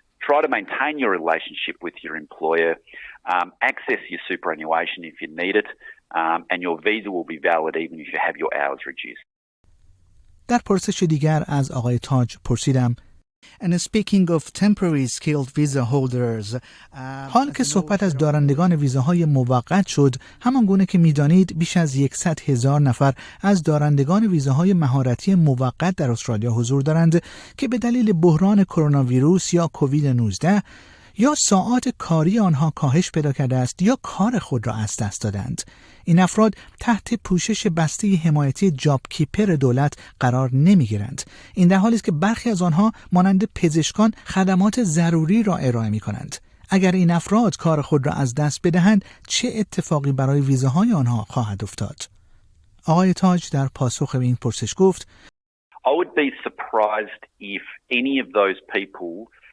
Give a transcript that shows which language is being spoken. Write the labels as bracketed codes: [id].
[en] Try to maintain your relationship with your employer, access your superannuation if you need it, and your visa will be valid even if you have your hours reduced. [fa] در پرسش دیگر از آقای تاج پرسیدم: And speaking of temporary skilled visa holders, حال که صحبت از دارندگان ویزاهای موقت شد، همان گونه که می‌دانید بیش از 100,000 نفر از دارندگان ویزاهای مهارتی موقت در استرالیا حضور دارند که به دلیل بحران کرونا ویروس یا کووید 19 یا ساعات کاری آنها کاهش پیدا کرده است یا کار خود را از دست دادند. این افراد تحت پوشش بسته حمایتی جاب کیپر دولت قرار نمی‌گیرند. این در حالی است که برخی از آنها مانند پزشکان خدمات ضروری را ارائه می‌کنند. اگر این افراد کار خود را از دست بدهند، چه اتفاقی برای ویزاهای آنها خواهد افتاد؟ آقای تاج در پاسخ به این پرسش گفت: [en] I would be surprised if any of those people